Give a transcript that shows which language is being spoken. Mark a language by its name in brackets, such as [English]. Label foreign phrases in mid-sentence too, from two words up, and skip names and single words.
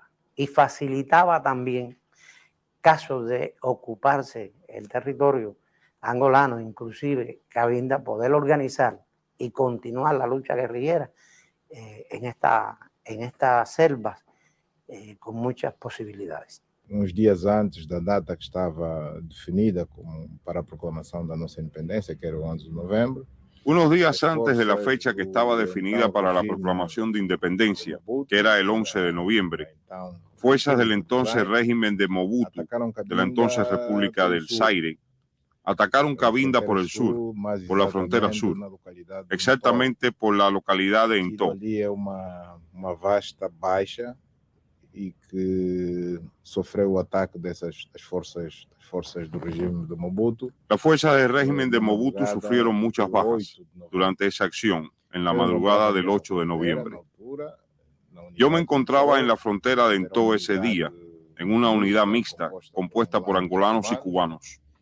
[Spanish] Y facilitaba también casos de ocuparse el territorio angolano, inclusive Cabinda, poder organizar y continuar la lucha guerrillera en estas selvas con muchas posibilidades. [Portuguese] Uns dias antes da data que estava definida para a proclamação da nossa independência, que era o 11 de novembro. [Spanish] Unos días antes de la fecha que estaba definida para la proclamación de independencia, que era el 11 de noviembre, fuerzas del entonces régimen de Mobutu, de la entonces República del Zaire, Atacaron Cabinda por el sur, por la frontera sur, exactamente por la localidad de Ntó. [Portuguese] Ali é uma vasta baixa e que sofreu o ataque dessas forças do regime de Mobutu. [Spanish] Las fuerzas del régimen de Mobutu sufrieron muchas bajas durante esa acción en la madrugada del 8 de noviembre. Yo me encontraba en la frontera de Ntó ese día, en una unidad mixta compuesta por angolanos y cubanos.